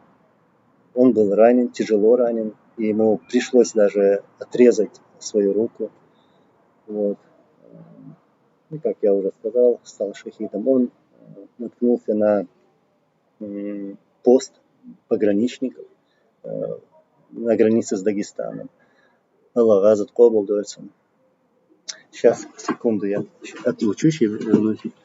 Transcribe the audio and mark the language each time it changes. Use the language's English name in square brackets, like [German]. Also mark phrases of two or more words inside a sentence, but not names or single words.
[Russian] Он был ранен, тяжело ранен, и ему пришлось даже отрезать свою руку. Вот. И, как я уже сказал, стал шахидом. Он наткнулся на пост пограничников на границе с Дагестаном. Аллах газат кобл дуется. Сейчас, секунду, я отлучусь и вернусь.